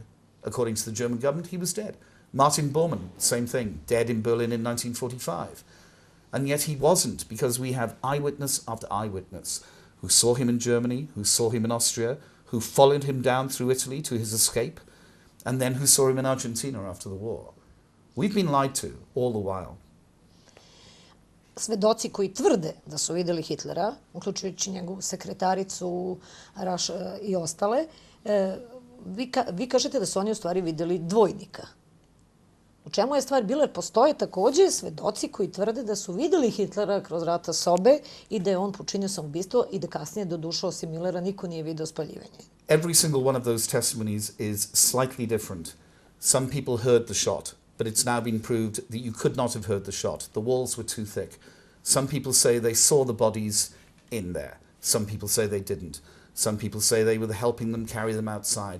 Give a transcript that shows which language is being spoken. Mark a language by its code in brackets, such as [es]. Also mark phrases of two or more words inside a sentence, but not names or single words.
[en] According to the German government, he was dead. Martin Bormann, same thing, dead in Berlin in 1945. And yet he wasn't, because we have eyewitness after eyewitness who saw him in Germany, who saw him in Austria, who followed him down through Italy to his escape, and then who saw him in Argentina after the war. We've been lied to all the while. [sr] Svedoci koji tvrde da su vidjeli Hitlera, uključujući njegovu sekretaricu i ostale, vi kažete da su oni u stvari vidjeli dvojnika. U čemu je stvar bila? Jer postoje također svedoci koji tvrde da su vidjeli Hitlera kroz vrata sobe i da je on počinio samoubistvo i da kasnije do duše osim Millera niko nije vidio spaljivanje. [en] Every single one of those testimonies is slightly different. Some people heard the shot, but it's now been proved that you could not have heard the shot. The walls were too thick. Some people say they saw the bodies in there. Some people say they didn't. Some people say they were helping them carry them outside.